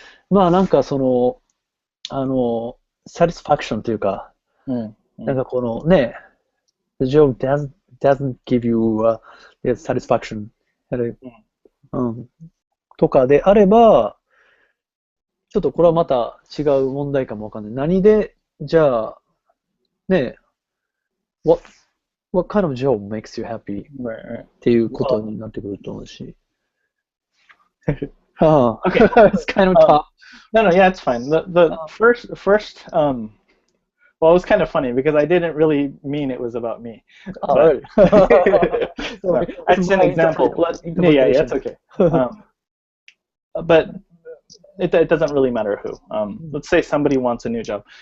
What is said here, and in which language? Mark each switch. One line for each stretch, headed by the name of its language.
Japanese: まあなんかその、satisfaction というか、なんかこのね、
English: the job doesn't give you satisfaction、
Japanese: とかであれば、ちょっとこれはまた違う問題かもわかんない。何で、じゃあ、ね、
English: What kind of job makes you happy?
Japanese: っていうことになってくると思うし。
English: Okay. It's kind of tough. No, yeah, it's fine. The first, well, it was kind of funny because I didn't really mean it was about me. Right. It's an example. Yeah, it's okay. But it doesn't really matter who. Let's say somebody wants a new job.